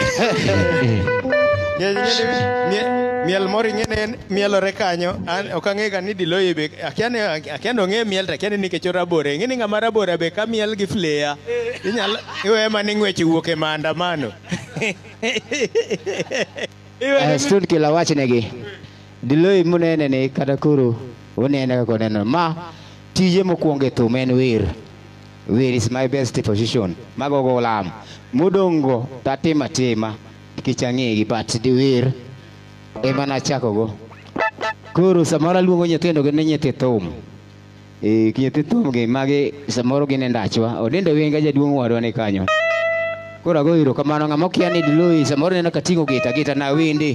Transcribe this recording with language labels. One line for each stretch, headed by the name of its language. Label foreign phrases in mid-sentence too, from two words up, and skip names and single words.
Luo (Kenya and Tanzania): Miel mori ngene mielore kanyo an okang'e ga ni Diloy be akiano ng'e miel ta kiani nikech rabore ng'eni ng'ama rabora be ka miel gi flea inyalo iwe mani ng'wech wuok e maandamano. Stone kila wachnegi Diloy munene ne kata koro unene kako neno ma tije mokwongo e thum en wer.
English: Wer is my best position.
Luo (Kenya and Tanzania): Magogo lam modongo tatima kichang'egi
English: but the
Luo (Kenya and Tanzania): wer ema nachakogo. Koro samoro luongo nyithindo gi ne nyithi thum. Nyithi thum gi magi samoro gin e ndachwa odendo wenga jaduong' wadwa ni kanyo. Koro ago erokamano ng'ama okia ni Diloy samoro neno kating'o gita na wende.